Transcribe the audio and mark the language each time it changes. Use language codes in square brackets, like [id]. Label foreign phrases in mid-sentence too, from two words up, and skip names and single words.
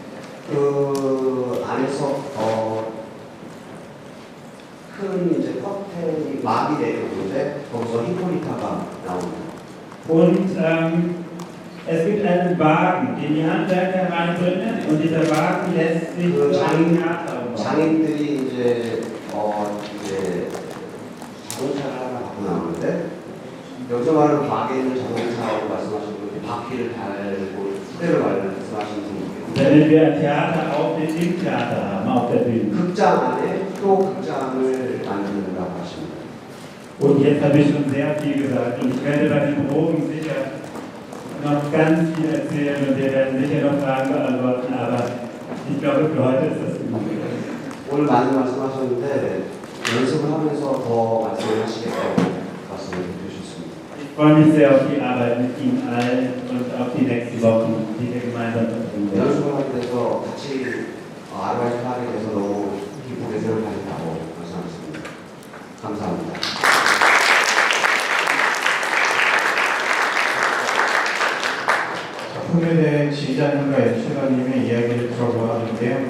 [ko] 그 안에서 큰 이제 커튼이 막이 내려오는데 거기서 히포리타가 나옵니다. [de] Und es gibt einen Wagen, den die Handwerker reinbringen und dieser Wagen lässt sich 그 umbauen. [ko] 장인들이 이제 자동차를 하나 갖고 나오는데 여기서 말하는 막에 있는 자동차라고 말씀하신 분이 바퀴를 달고 수레를 말씀하시는 분이에요. [de] Damit wir ein Theater auf dem Theater haben, auf der Bühne. [ko] 극장 안에 또 극장을 만든다고 하십니다. [de] Und jetzt habe ich schon sehr viel gesagt und ich werde bei den Proben sicher noch ganz viel erzählen und wir werden sicher noch Fragen beantworten, aber ich glaube für heute ist das genug. [ko] 오늘 많이 말씀하셨는데 연습을 하면서 더 말씀을 하시겠다고 말씀을 해주셨습니다. [de] Ich freue mich sehr auf die Arbeit mit Ihnen allen und auf die nächsten Wochen, die wir gemeinsam verbringen werden. [ko] 연습을 하게 돼서 같이 아르바이트 하게 돼서 너무 기쁘게 생각한다고 말씀하셨습니다. 감사합니다. 작품에 대해 지휘자님과 연출가님의 이야기를 들어보았는데요.